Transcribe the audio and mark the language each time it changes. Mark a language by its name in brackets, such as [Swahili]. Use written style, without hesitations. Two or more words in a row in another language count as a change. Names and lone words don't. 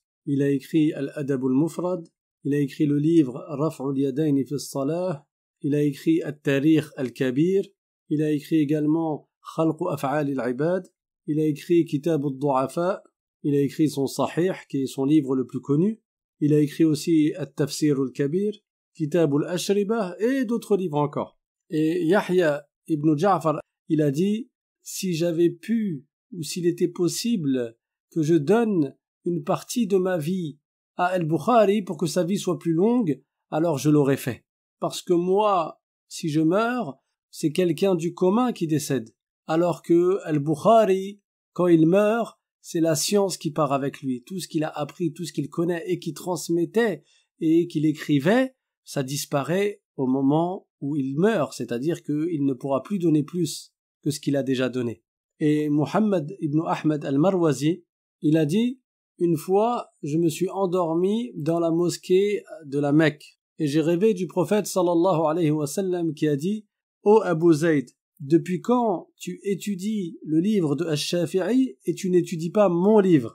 [French] Il a écrit Al-Adab al-Mufrad, il a écrit le livre Raf'ul Yadayn fi as-Salah, il a écrit At-Tarikh al-Kabir, il a écrit également Khalq Af'al al-Ibad, il a écrit Kitab al-Du'afa, il a écrit son Sahih, qui est son livre le plus connu, il a écrit aussi At-Tafsir al-Kabir, Kitab al-Ashribah et d'autres livres encore. Et Yahya ibn Ja'far, il a dit, si j'avais pu, ou s'il était possible, que je donne une partie de ma vie à Al-Bukhari pour que sa vie soit plus longue, alors je l'aurais fait. Parce que moi, si je meurs, c'est quelqu'un du commun qui décède. Alors que Al-Bukhari, quand il meurt, c'est la science qui part avec lui. Tout ce qu'il a appris, tout ce qu'il connaît et qu'il transmettait et qu'il écrivait, ça disparaît au moment où il meurt, c'est-à-dire qu'il ne pourra plus donner plus que ce qu'il a déjà donné. Et Muhammad ibn Ahmad al-Marwazi, il a dit, une fois, je me suis endormi dans la mosquée de la Mecque, et j'ai rêvé du prophète [Arabic] صلى الله عليه وسلم [French] qui a dit, ô Abu Zayd, depuis quand tu étudies le livre de Ash-Shafi'i et tu n'étudies pas mon livre?